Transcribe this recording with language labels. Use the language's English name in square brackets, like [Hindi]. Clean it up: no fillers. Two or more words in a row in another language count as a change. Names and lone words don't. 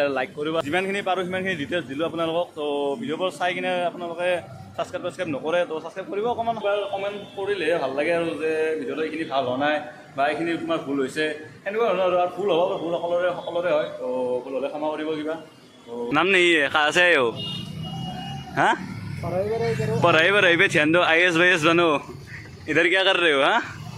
[Assamese] লাইক কৰিব যিমানখিনি পাৰোঁ সিমানখিনি ডিটেইলছ দিলোঁ আপোনালোকক তো ভিডিঅ'বোৰ চাই কিনে আপোনালোকে ছাবস্ক্ৰাইব নকৰে তো ছাবস্ক্ৰাইব কৰিব অকণমান কমেণ্ট কৰিলেহে ভাল লাগে আৰু যে ভিডিঅ'টো এইখিনি ভাল হোৱা নাই বা এইখিনি তোমাৰ ভুল হৈছে সেনেকুৱা ধৰণৰ আৰু ভুল হ'ব ভুল সকলোৰে হয় তো ভুল হ'লে ক্ষমা কৰিব কিবা [Hindi] नाम नहीं है कहाँ से आए हो हाँ पढ़ाई पे ध्यान दो IAS वाईएस बनो इधर क्या कर रहे हो हाँ